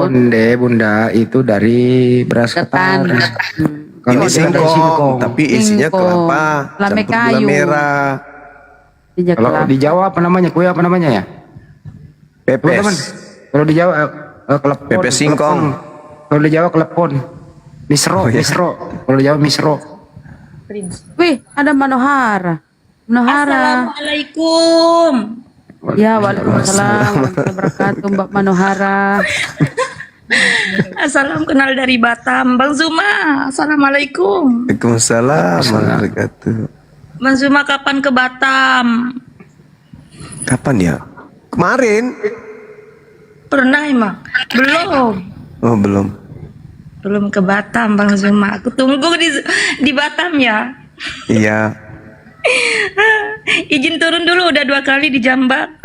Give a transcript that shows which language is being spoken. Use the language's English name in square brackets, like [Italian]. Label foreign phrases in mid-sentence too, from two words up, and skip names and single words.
[Indonesian] onde Bunda itu dari beras ketan. Kalau Ini itu kan dari singkong, tapi isinya kelapa, Lame campur gula kayu. merah. Kalau di Jawa apa namanya? Kue apa namanya ya? Pepes. Teman-teman, kalau di Jawa kelepon. Pepes singkong. Kelepon. Kalau di Jawa kelepon. Misro. Kalau di Jawa misro. Wih, ada Manohara. Assalamualaikum. Ya, [Arabic] waalaikumsalam warahmatullahi wabarakatuh [Indonesian] Mbak Manohara. Assalam kenal dari Batam, Bang Zuma. Assalamualaikum. [Arabic] Waalaikumsalam warahmatullahi wabarakatuh. [Indonesian] Bang Zuma kapan ke Batam? Kapan ya? Kemarin. Pernah emang? Belum. Oh, belum. Belum ke Batam, Bang Zuma. Aku tunggu di Batam ya. Iya. Izin turun dulu, udah 2 kali di Jambak.